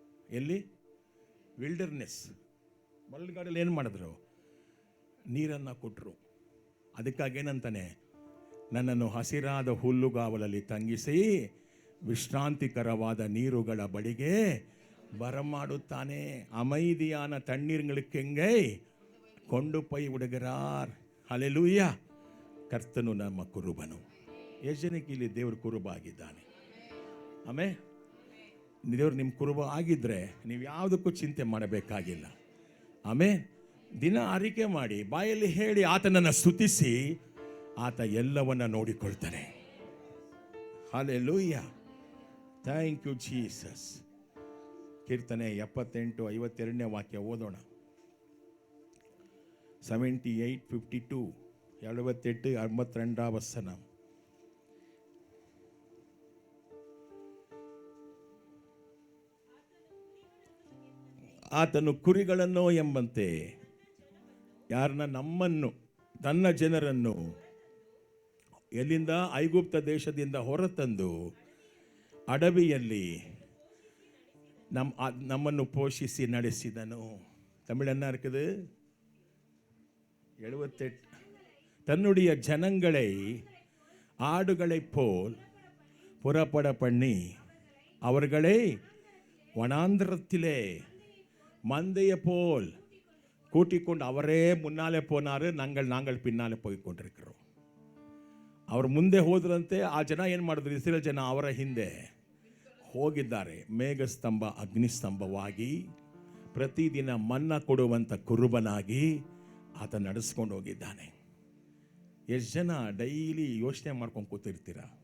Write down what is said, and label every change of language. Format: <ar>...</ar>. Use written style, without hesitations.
<kn>ಎಲ್ಲಿ? ವಿಲ್ಡರ್ನೆಸ್, ಮರಳುಗಾಡಲ್ಲಿ ಏನು ಮಾಡಿದ್ರು? ನೀರನ್ನು ಕೊಟ್ಟರು. ಅದಕ್ಕಾಗಿ ಏನಂತಾನೆ? ನನ್ನನ್ನು ಹಸಿರಾದ ಹುಲ್ಲುಗಾವಲಲ್ಲಿ ತಂಗಿಸಿ ವಿಶ್ರಾಂತಿಕರವಾದ ನೀರುಗಳ ಬಳಿಗೆ ಬರಮಾಡುತ್ತಾನೆ.</kn> <ta>அமைதியான தண்ணீர்களுக்கு எங்கே கொண்டு போய் விடுகிறார்.</ta> <kn>ஹல்லேலூயா. ಕರ್ತನು ನಮ್ಮ ಕುರುಬನು. ಎಷ್ಟು ಜನಕ್ಕೆ ಇಲ್ಲಿ ದೇವರು ಕುರುಬ ಆಗಿದ್ದಾನೆ? ಆಮೇಲೆ ದೇವರು ನಿಮ್ಮ ಕುರುಬ ಆಗಿದ್ರೆ ನೀವು ಯಾವುದಕ್ಕೂ ಚಿಂತೆ ಮಾಡಬೇಕಾಗಿಲ್ಲ. ಆಮೇಲೆ ದಿನ ಅರಿಕೆ ಮಾಡಿ, ಬಾಯಲ್ಲಿ ಹೇಳಿ, ಆತನನ್ನು ಸ್ತುತಿಸಿ, ಆತ ಎಲ್ಲವನ್ನ ನೋಡಿಕೊಳ್ತಾನೆ. ಹಲ್ಲೇಲೂಯಾ.</kn> <en>Thank you Jesus.</en> <kn>ಕೀರ್ತನೆ 78:52 ವಾಕ್ಯ ಓದೋಣ. 78:52, 78:52 ವಚನ. ಆತನು ಕುರಿಗಳನ್ನು ಎಂಬಂತೆ ಯಾರನ್ನ, ನಮ್ಮನ್ನು, ತನ್ನ ಜನರನ್ನು ಎಲ್ಲಿಂದ, ಐಗುಪ್ತ ದೇಶದಿಂದ ಹೊರತಂದು ಅಡವಿಯಲ್ಲಿ ನಮ್ಮನ್ನು ಪೋಷಿಸಿ ನಡೆಸಿದನು.</kn> <ta>ತಮಿಳನ್ನ இருக்குது 78. தன்னுடைய ஜனங்களை ஆடுகளைப் போல் புறப்பட பண்ணி அவர்களை வனாந்திரத்திலே மந்தைய போல் கூட்டிக்கொண்டு அவரே முன்னாலே போனாரு, நாங்கள் பின்னாலே போய் கொண்டிருக்கிறோம்.</ta> <kn>ಅವರು ಮುಂದೆ ಹೋದ್ರಂತೆ ಆ ಜನ ಏನು ಮಾಡಿದ್ರು, ಇಸ್ರೇಲ್ ಜನ ಅವರ ಹಿಂದೆ ಹೋಗಿದ್ದಾರೆ. ಮೇಘಸ್ತಂಭ ಅಗ್ನಿಸ್ತಂಭವಾಗಿ ಪ್ರತಿದಿನ ಮನ್ನ ಕೊಡುವಂಥ ಕುರುಬನಾಗಿ ಆತ ನಡೆಸ್ಕೊಂಡು ಹೋಗಿದ್ದಾನೆ. ಎಷ್ಟು ಜನ ಡೈಲಿ ಯೋಚನೆ ಮಾಡ್ಕೊಂಡು ಕೂತಿರ್ತೀರ?</kn>